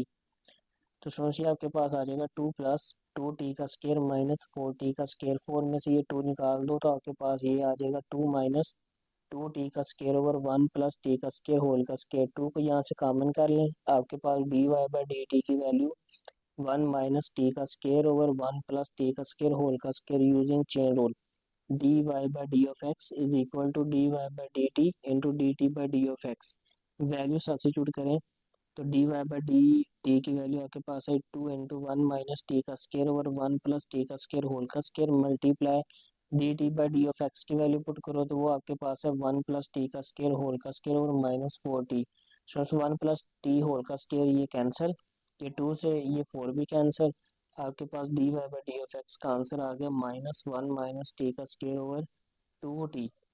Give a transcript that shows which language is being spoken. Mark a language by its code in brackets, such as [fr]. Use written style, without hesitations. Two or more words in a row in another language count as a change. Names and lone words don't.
[hi] तो सोचिए आपके पास आ जाएगा [en] 2 plus 2t [hi] का स्केयर -4t का स्केयर, 4 में से ये 2 निकाल दो तो आपके पास ये आ जाएगा 2 माइनस 2t का स्केयर [en] over 1 plus t [hi] का स्केयर होल का स्केयर। 2 को यहाँ से कॉमन कर लें, आपके पास [en] dy by dt [hi] की वैल्यू [en] 1 minus t [hi] का स्केयर [en] over 1 plus t [hi] का स्केयर होल का स्केयर [en] using chain rule, dy by d of x is equal to dy by dt into dt by d of x। value substitute [hi] करें तो [en] dy by dt [hi] की वैल्यू आपके पास है [en] 2 into 1 minus t [hi] का स्केयर [en] over 1 plus t [hi] का स्केयर होल का स्केयर, [en] multiply dt by d of x [hi] की [en] value put [hi] करो तो वो आपके पास है [en] 1 plus t [hi] का स्केयर होल का स्केयर [en] over -4t. so 1 plus t [hi] होल का स्केयर ये कैंसिल, ये 2 से ये 4 भी कैंसिल, आपके पास [en] dy by d of x [hi] का आंसर आ गया [en] -1 minus t [hi] का स्केयर [en] over 2t.